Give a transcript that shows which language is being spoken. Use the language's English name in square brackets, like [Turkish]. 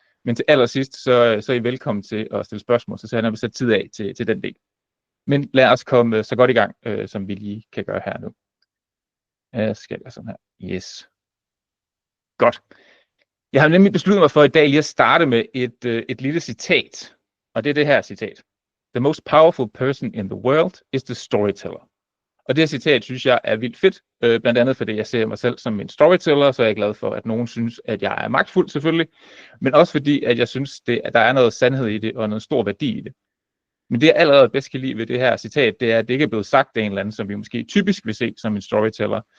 [Danish] Men til allersidst, så er I velkommen til at stille spørgsmål, så jeg vil sætte tid af til den del. Men lad os komme så godt i gang, som vi lige kan gøre her nu. Jeg skal gøre sådan her. Yes. Godt. Jeg har nemlig besluttet mig for i dag lige at starte med et lille citat. Og det er det her citat. [English] The most powerful person in the world is the storyteller. [Danish] Og det her citat synes jeg er vildt fedt, blandt andet fordi jeg ser mig selv som en storyteller, så er jeg glad for, at nogen synes, at jeg er magtfuld selvfølgelig, men også fordi, at jeg synes, at der er noget sandhed i det, og noget stor værdi i det. Men det, jeg allerede bedst kan lide ved det her citat, det er, at det ikke er blevet sagt af en eller anden, som vi måske typisk vil se som en storyteller.